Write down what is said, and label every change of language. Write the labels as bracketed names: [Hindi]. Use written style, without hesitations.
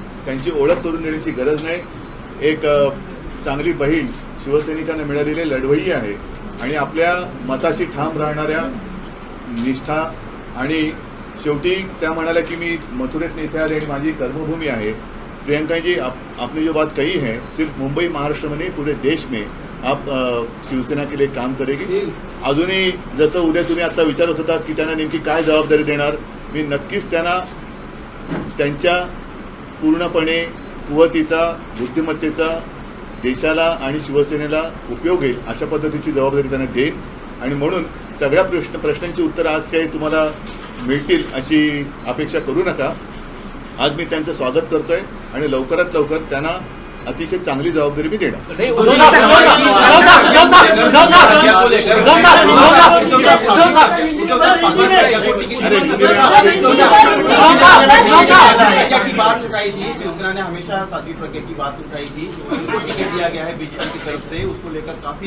[Marathi] त्यांची ओळख करून देण्याची गरज नाही. एक चांगली बहीण शिवसैनिकांना मिळालेली लढवय्यी आहे आणि आपल्या मताशी ठाम राहणाऱ्या निष्ठा. आणि शेवटी त्या म्हणाल्या की मी मथुरेत इथे आले आणि माझी कर्मभूमी आहे. [Hindi] प्रियंका जी, आपने जो बात कही है सिर्फ मुंबई महाराष्ट्र में नहीं पूरे देश में आप शिवसेना के लिए काम करेगी. [Marathi] अजूनही जसं उद्या तुम्ही आता विचारत होता की त्यांना नेमकी काय जबाबदारी देणार, मी नक्कीच त्यांना त्यांच्या पूर्णपणे कुवतीचा, बुद्धिमत्तेचा देशाला आणि शिवसेनेला उपयोग येईल अशा पद्धतीची जबाबदारी त्यांना देईल. आणि म्हणून सगळ्या प्रश्नांची उत्तर आज काही तुम्हाला मिळतील अशी अपेक्षा करू नका. आज मी त्यांचं स्वागत करतोय आणि लवकरात लवकर त्यांना अतिशय चांगली जबाबदारी मी देणार. [Hindi] की बात उठाई थी, शिवसेना ने हमेशा साथी प्रज्ञा की बात उठाई थी, टिकट दिया गया है बीजेपी की तरफ से, उसको लेकर काफी